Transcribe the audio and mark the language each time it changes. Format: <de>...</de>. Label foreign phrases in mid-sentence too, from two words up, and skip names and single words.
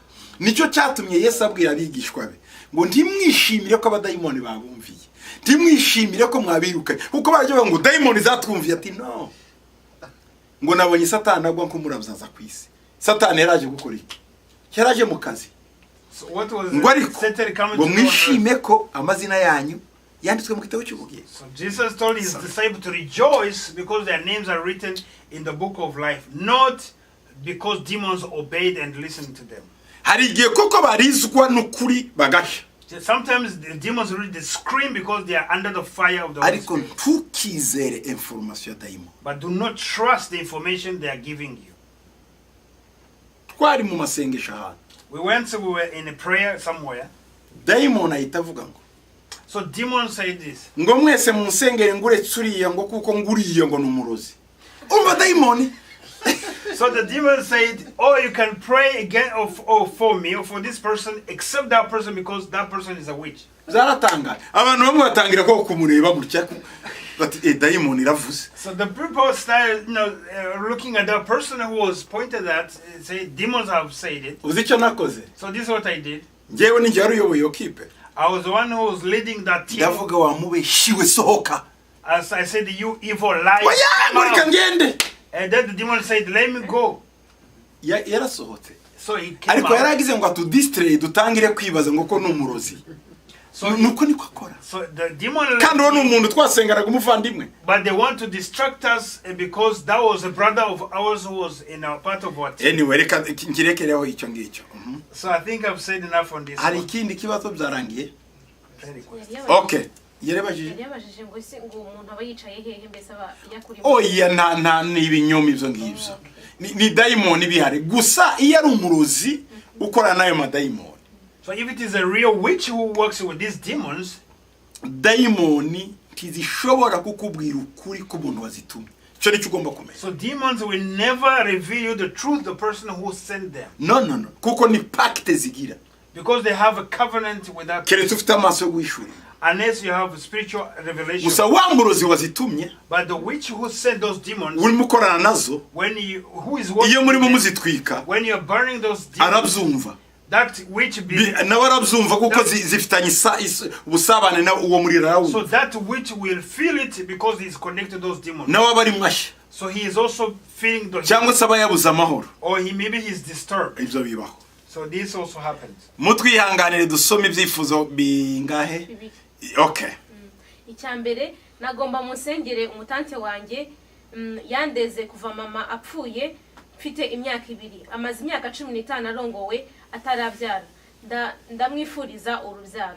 <rw>Nicyo cyatumye Yesu abwira abigishwa be ngo ntimwishimire ko abadayimoni babumviye, ntimwishimire ko mwabirukanye kuko baravuga ngo dayimoni zatwumviye ati no, ngo nabonye Satani agwa nk'umurabyaza ku isi. Satani yaraje gukora iki? Yaraje mu kazi.</rw> <en>So what was</en> <rw>Ngo ariko</rw> <en>Satan coming</en> <rw>ngo</rw> <en>to do on earth?</en> <rw>mwishime ko amazina yanyu yanditswe mu gitabo cy'ubugingo.</rw> <en>So Jesus told his disciples to rejoice because their names are written in the book of life, not because demons obeyed and listened to them.</en> <rw>Hari igihe koko barizwa n'ukuri bagasha.</rw> <en>Sometimes the demons really scream because they are under the fire of the Holy</en> <rw>Ariko</rw> <en>Spirit.</en> <rw>ntukizere information ya daimon.</rw> <en>But do not trust the information they are giving you.</en> <rw>Twari mu masengesho ahantu.</rw> <en>We were in a prayer somewhere.</en> <rw>Daimon ahita avuga ngo</rw> <en>So demons say this.</en> <rw>ngo mwese musengere nguretse uriya ngo kuko nguriye ngo numurozi. Umva daimon.</rw> <en>So the demon said, oh, you can pray again for me or for this person except that person because that person is a witch.</en> <rw>Zaratanga. Abantu bamwe batangira ko kumureba gutya bati daimon iravuze.</rw> <en>So the people started, looking at the person who was pointed at, say, demons have said it.</en> <rw>Uzi icyo nakoze?</rw> <en>So this is what I did.</en> <rw>Ngewe ni njye uyoboye iyo kipe.</rw> <en>I was the one who was leading that team.</en> <rw>Ndavuga wamubeshiwe sohoka.</rw> <en>As I said, you evil liar.</en> <rw>Oya muri kangende.</rw> <en>And then the demon said, let me go.</en> <rw>Yarasohotse.</rw> <en>So he came</en> <rw>Ariko</rw> <en>out.</en> <rw>yaragize ngo atudistray dutangire kwibaza ngo ko numurozi.</rw> <en>So,</en> <rw>Nuko niko akora.</rw> <en>so the demon</en> <rw>Kandi uwo umuntu twasengaraga umuvandimwe.</rw> <en>but they want to distract us because that was a brother of ours who was in a part of our team. Anyway,</en> <rw>reka ngirekereho icyo ngicyo.</rw> <en>So I think I've said enough on this</en> <rw>Hari</rw> <en>one.</en> <rw>ikindi kibazo byarangiye?</rw> <en>Very quick.</en> <rw>Okay. Yerebajije. yabajije ngo ese ngo umuntu aba yicaye hehe mbese aba yakuri Oya nta n'ibinyomi ibyo ngibyo. Ni daimon bihari. Gusa iyo ari umurozi ukora nayo madaimon.</rw> <en>So if it is a real witch who works with these demons,</en> <rw>Daimon ntizishobora kukubwira ukuri k'umuntu wazitumye. Cyo nicyo ugomba kumenya.</rw> <en>so demons will never reveal you the truth, the person who sent them.</en> <rw>No. Kuko ni pacte zigira.</rw> <en>Because they have a covenant with that</en> <rw>Keretse ufite amaso yo guhishura.</rw> <en>unless you have a spiritual revelation.</en> <rw>Gusa wa murozi wazitumye</rw> <en>But the witch who sent those demons,</en> <rw>urimo ukorana nazo</rw> <en>who is working</en> <rw>iyo murimo</rw> <en>with them,</en> <rw>muzitwika</rw> <en>when you're burning those demons,</en> <rw>arabyumva.</rw> <en>that witch</en> <rw>Nawe arabyumva kuko zifitanye ubusabane na uwo muriro</rw> <en>so</en> <rw>arawumva.</rw> <en>that witch will feel it because he's connected to those demons.</en> <rw>Nawe aba ari mwashya</rw> <en>So he is also feeling the</en> <rw>cyangwa se aba yabuze amahoro.</rw> <en>or maybe he's disturbed.</en> <rw>Ibyo bibaho.</rw> <en>So this also happens.</en> <rw>Mutwihanganire dusome ibyifuzo bingahe? bibiri.</rw> <en>Okay.</en> <rw>Icyambere nagomba musengere umutante wanjye yandeze kuva mama apfuye mfite imyaka 2 amaze imyaka 15 arongowe atarabyara ndamwifuriza urubyaro.</rw>